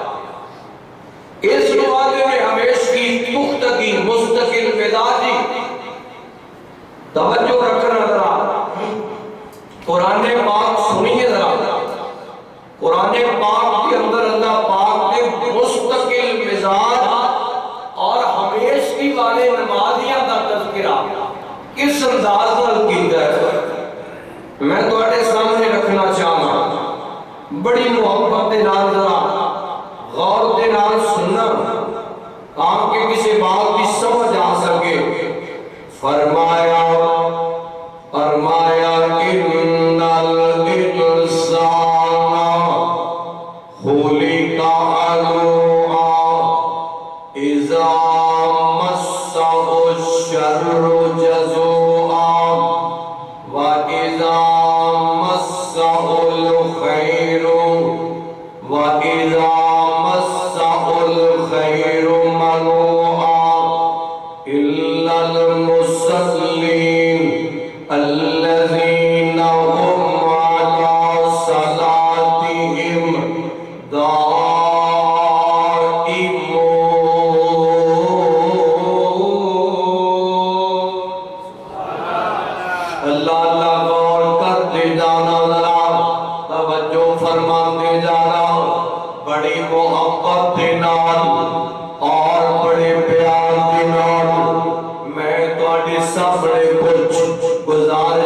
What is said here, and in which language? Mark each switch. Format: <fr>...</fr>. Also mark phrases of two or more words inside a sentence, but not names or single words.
<ur>اس نوازے میں ہمیشہ کی پختگی مستقل مزاجی توجہ رکھنا ذرا، قرآن پاک سنیے ذرا، قرآن پاک کے اندر اللہ پاک نے مستقل مزاج اور ہمیشگی والے نمازیاں کا تذکرہ کس</ur> <pa>انداز نال کیتا ہے میں تواڈے سامنے رکھنا چاہنا، بڑی محبت دے نال ذرا غور دے نال سننا</pa> <ur>تاکہ کسی بات کی سمجھ آ سکے۔</ur> <ar>فرمایا ان الانسان خلق ہلوعا اذا مسہ الشر جزوعا واذا مسہ الخیر واذا مسہ الخیر منوعا الا المصلین الذین هم علی صلاتهم</ar> <ur>اللہ اللہ غور کرتے جانا ذرا، توجہ فرماتے جانا،</ur> <pa>بڑی محبت دے نال اور بڑے پیار دے نال میں تواڈے سامنے کچھ گزار</pa>